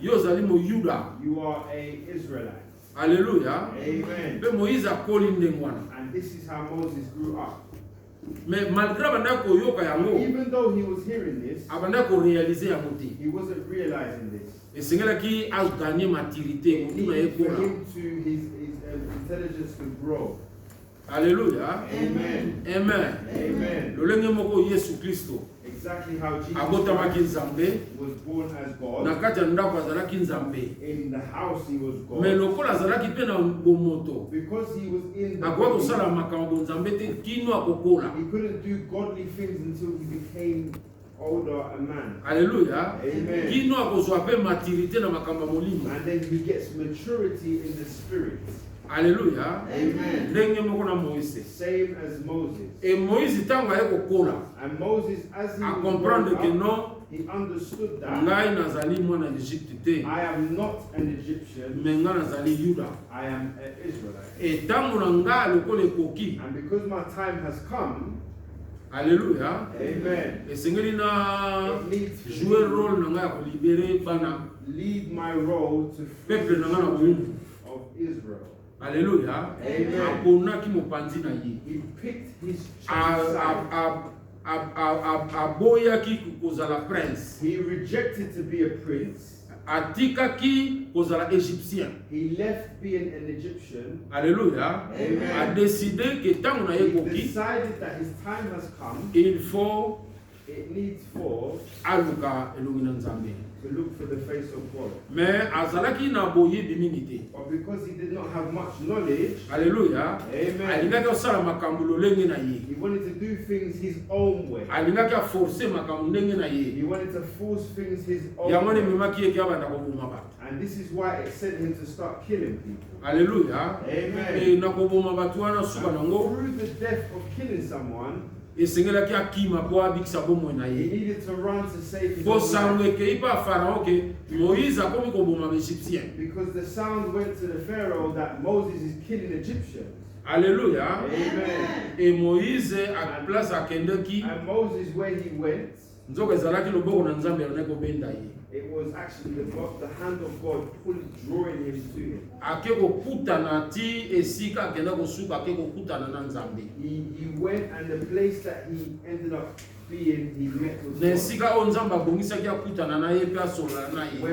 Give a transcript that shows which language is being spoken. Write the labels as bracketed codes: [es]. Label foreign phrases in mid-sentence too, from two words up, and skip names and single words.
[ln] Yo zali mo Yuda. [en] you are a Israelite. Alléluia. Amen. [ln] Pe Moïse akoli ndengwana. [en] And this is how Moses grew up. [fr] Mais malgré [ln] abanda koyoka yango, [en] Even though he was hearing this, [ln] abanda ko réaliser yango te. [en] he wasn't realizing this. [ln] Esengelaki a [fr] gagner maturité [en] It [ln] mutuna [en] needed for [ln] yekola. [en] him to his intelligence to grow. Alléluia. Amen. Amen. Amen. [ln] Lolenge moko Yesu Kristo [en] Exactly how Jesus [ln] abotamaki [en] Christ [ln] Nzambe [en] was born as [ln] na [en] God. [ln] kati ya ndako azalaki Nzambe. [en] In the house he was [ln] Mais [en] God. [ln] lokola azalaki pe na bomoto, [en] Because he was in the [ln] akoki [en] body, [ln] kosala makambo Nzambe te kino akokola. [en] he couldn't do godly things until he became older a man. Alléluia. Amen. [ln] Kino akozwa pe maturité na makambo ya molimo. [en] And then he gets maturity in the spirit. Alléluia. Amen. [ln] Ndenge moko na Moïse. [en] Same as Moses. [ln] Et Moïse ntango aye kokola, [en] And Moses, as he [ln] a [en] was [fr] comprendre que [en] growing up, [ln] non, [en] he understood that [ln] ngai nazali mwana Egypte te, [en] I am not an Egyptian, [ln] mais ngai nazali Yuda. [en] I am an Israelite. [ln] Et ntango na ngai lokola ekoki, [en] And because my time has come, Alléluia, amen, [ln] esengeli na [en] it needs to [fr] jouer rôle [ln] na ngai ya kolibere bana [en] lead my role to free [ln] peuple [en] the [ln] na ngai na [en] children [ln] bowumbu. [en] of Israel. Alléluia. Amen. [ln] Aponaki mopanzi na ye. [en] He picked his [ln] A- [en] chosen [ln] a- [en] side. [ln] aboyaki kozala prince, [en] He rejected to be a prince. [ln] atikaki kozala égyptien. [en] He left being an Egyptian. Alléluia. Amen. [fr] A décidé que [ln] ntango na ye [en] He [ln] ekoki, [en] decided that his time has come. [fr] il faut [en] It needs for [ln] aluka elongi na Nzambe. [en] to look for the face of God. [ln] Mais azalaki na boyebi mingi te. [en] But because he did not have much knowledge, Alléluia. amen, [ln] Alingaki kosala makambo lolenge na ye. [en] he wanted to do things his own way. [ln] Alingaki aforce makambo ndenge na ye. [en] He wanted to force things his own [ln] Yango [en] way. [ln] ememaki ye ke abanda koboma bato. [en] And this is why it sent him to start killing people. Alléluia. Amen. [ln] E na koboma bato wana suka [en] And [ln] nango, [en] through the death of killing someone, [ln] esengelaki akima mpo abikisa bomoi na [en] he [ln] ye. [en] needed to run to save his [ln] Po [en] own [ln] sango [en] life. [ln] ekei pa Pharaon ke Moïse akomi koboma baegyptien. [en] Because the sound went to the Pharaoh that Moses is killing Egyptians. Alléluia. Amen. [ln] E Moïse a place akendeki, [en] And Moses, where he went, [ln] nzoka ezalaki loboko na Nzambe alonaki kobenda ye. [en] it was actually the hand of God drawing him to him. [ln] Ake kokutana ti esika akenda kosuka ake kokutana na Nzambe. [en] He went, and the place that he ended up being, he met with [ln] Na [en] God. [ln] esika oyo Nzambe abongisaki akutana na ye mpe asolola na ye.